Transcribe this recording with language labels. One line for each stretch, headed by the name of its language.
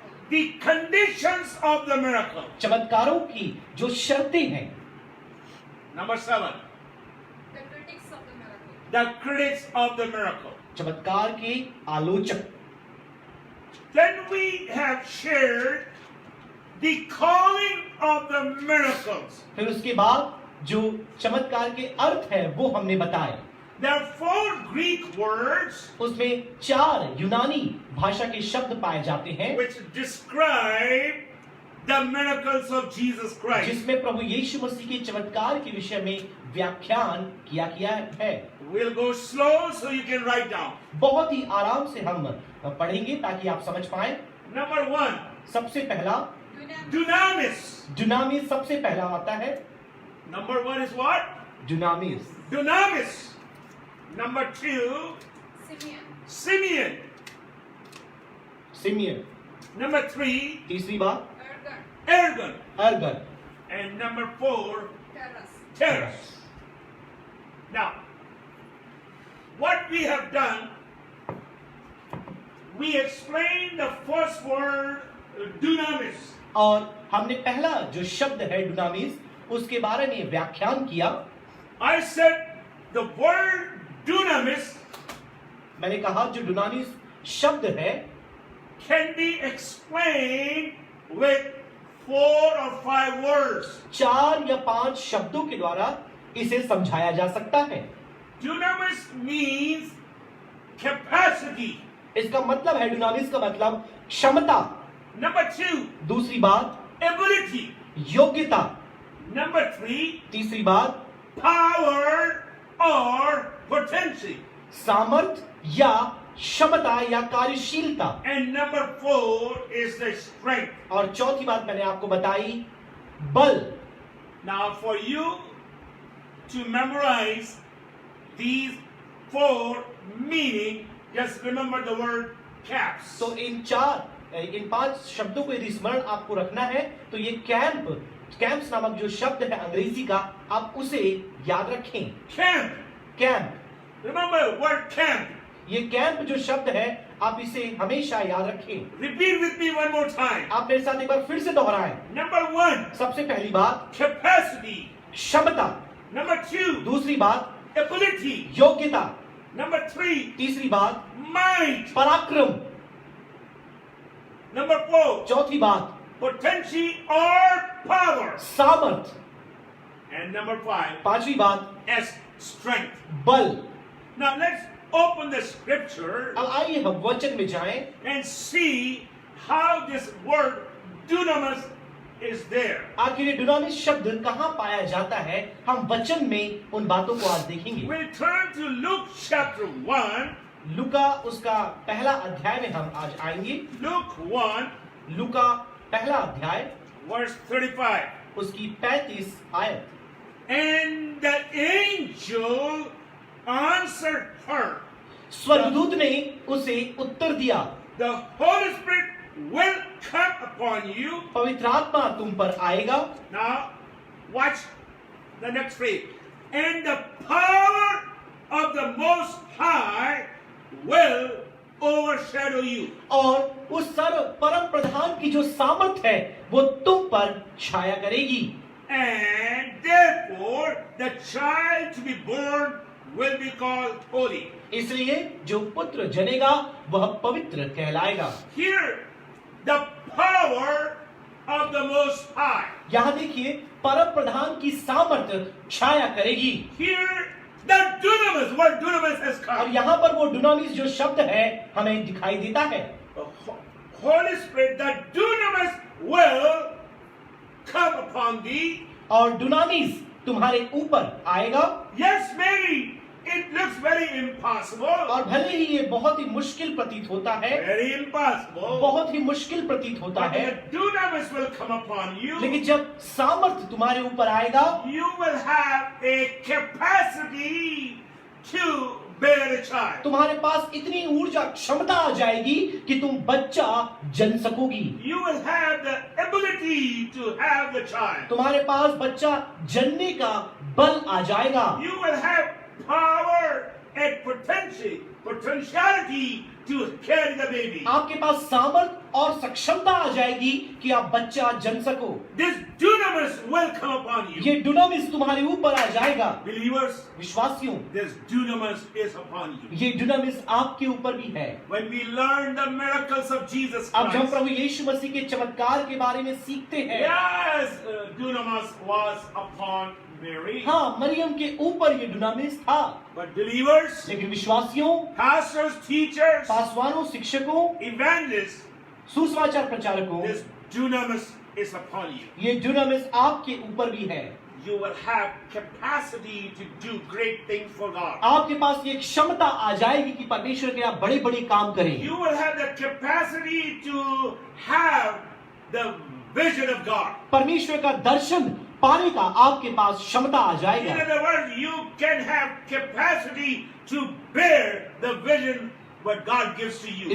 English: the conditions of the miracle.
Hindi: चमत्कारों की जो शर्तें हैं।
English: Number 7, The critics of the miracle. the critics of the miracle.
Hindi: चमत्कार के आलोचक।
English: Then we have shared the calling of the miracles.
Hindi: फिर उसके बाद जो चमत्कार के अर्थ है वो हमने बताए।
English: There are 4 Greek words
Hindi: उसमें 4 यूनानी भाषा के शब्द पाए जाते हैं
English: which describe the miracles of Jesus Christ.
Hindi: जिसमें प्रभु यीशु मसीह के चमत्कार के विषय में व्याख्यान किया है।
English: We'll go slow so you can write down.
Hindi: बहुत ही आराम से हम पढ़ेंगे ताकि आप समझ पाए।
English: Number 1,
Hindi: सबसे पहला
English: dunamis.
Hindi: दुनामिस सबसे पहला आता है।
English: Number 1 is what?
Hindi: दुनामिस।
English: Dunamis. Number 2, Simeon. Simeon.
Hindi: Simian.
English: Number 3,
Hindi: तीसरी बात
English: Ergon. Ergon.
Hindi: Organ.
English: And number 4, Terras. Terras. Now, what we have done, we explained the first word, dunamis.
Hindi: और हमने पहला जो शब्द है दुनामिस उसके बारे में व्याख्यान किया।
English: I said the word dunamis
Hindi: मैंने कहा जो दुनामिस शब्द है
English: can be explained with 4 or 5 words.
Hindi: 4 या 5 शब्दों के द्वारा इसे समझाया जा सकता है।
English: Dunamis means capacity.
Hindi: इसका मतलब है दुनामिस का मतलब क्षमता।
English: Number 2,
Hindi: दूसरी बात
English: ability.
Hindi: योग्यता।
English: Number 3,
Hindi: तीसरी बात
English: power or potency.
Hindi: सामर्थ या क्षमता या कार्यशीलता।
English: And number 4 is the strength.
Hindi: और चौथी बात मैंने आपको बताई बल।
English: Now for you to memorize these 4 meaning, just remember the word caps.
Hindi: तो इन 5 शब्दों को यदि स्मरण आपको रखना है तो ये कैंप्स नामक जो शब्द है अंग्रेजी का आप उसे याद रखें।
English: Camp.
Hindi: Camp,
English: Remember word camp.
Hindi: ये कैंप जो शब्द है आप इसे हमेशा याद रखें।
English: Repeat with me one more time.
Hindi: आप मेरे साथ एक बार फिर से दोहराएं।
English: Number 1,
Hindi: सबसे पहली बात
English: capacity.
Hindi: क्षमता।
English: Number 2,
Hindi: दूसरी बात
English: ability.
Hindi: योग्यता।
English: Number 3,
Hindi: तीसरी बात
English: might.
Hindi: पराक्रम।
English: Number 4,
Hindi: चौथी बात
English: potency or power.
Hindi: सामर्थ।
English: And number 5,
Hindi: पांचवी बात
English: as strength.
Hindi: बल।
English: Now let's open the scripture
Hindi: अब आइए हम वचन में जाएं
English: and see how this word dunamis is there.
Hindi: आखिर ये दुनामिस शब्द कहाँ पाया जाता है। हम वचन में उन बातों को आज देखेंगे।
English: We'll turn to Luke chapter 1.
Hindi: लूका उसका पहला अध्याय में हम आज आएंगे।
English: Luke 1,
Hindi: लूका पहला अध्याय
English: verse 35.
Hindi: उसकी 35 आयत।
English: And the angel answered her,
Hindi: स्वर्गदूत ने उसे उत्तर दिया,
English: the Holy Spirit will come upon you.
Hindi: पवित्र आत्मा तुम पर आएगा।
English: Now, watch the next phrase. And the power of the Most High will overshadow you.
Hindi: और उस सर्व परम प्रधान की जो सामर्थ है वो तुम पर छाया करेगी।
English: And therefore, the child to be born will be called holy.
Hindi: इसलिए जो पुत्र जनेगा वह पवित्र कहलाएगा।
English: Here, the power of the Most High.
Hindi: यहाँ देखिए परम प्रधान की सामर्थ छाया करेगी।
English: Here, the dunamis, word dunamis has
Hindi: और
English: come.
Hindi: यहाँ पर वो दुनामिस जो शब्द है हमें दिखाई देता है।
English: The Holy Spirit, the dunamis will come upon thee.
Hindi: और दुनामिस तुम्हारे ऊपर आएगा।
English: Yes, maybe it looks very impossible.
Hindi: और भले ही ये बहुत ही मुश्किल प्रतीत होता है,
English: Very impossible.
Hindi: बहुत ही मुश्किल प्रतीत होता
English: But
Hindi: है,
English: the dunamis will come upon you.
Hindi: लेकिन जब सामर्थ तुम्हारे ऊपर आएगा
English: You will have a capacity to bear a child.
Hindi: तुम्हारे पास इतनी ऊर्जा क्षमता आ जाएगी कि तुम बच्चा जन सकोगी।
English: You will have the ability to have the child.
Hindi: तुम्हारे पास बच्चा जनने का बल आ जाएगा।
English: You will have power and potentiality to carry the baby.
Hindi: आपके पास सामर्थ और सक्षमता आ जाएगी कि आप बच्चा जन सको।
English: This dunamis will come upon you.
Hindi: ये डुनामिस तुम्हारे ऊपर आ जाएगा।
English: Believers,
Hindi: विश्वासियों,
English: this dunamis is upon you.
Hindi: ये डुनामिस आपके ऊपर भी है।
English: When we learn the miracles of Jesus
Hindi: अब जब
English: Christ,
Hindi: प्रभु यीशु मसीह के चमत्कार के बारे में सीखते हैं,
English: yes, dunamis was upon Mary.
Hindi: हाँ, मरियम के ऊपर ये डुनामिस था।
English: But believers,
Hindi: लेकिन विश्वासियों,
English: pastors, teachers,
Hindi: पासवानों, शिक्षकों,
English: evangelists,
Hindi: सुसमाचार प्रचारकों,
English: this dunamis is upon you.
Hindi: ये डुनामिस आपके ऊपर भी है।
English: You will have capacity to do great things for God.
Hindi: आपके पास ये क्षमता आ जाएगी कि परमेश्वर के आप बड़े बड़े काम करें।
English: You will have the capacity to have the vision of God.
Hindi: परमेश्वर का दर्शन पाने का आपके पास क्षमता आ
English: In
Hindi: जाएगा।
English: other words, you can have capacity to bear the vision what God gives to you.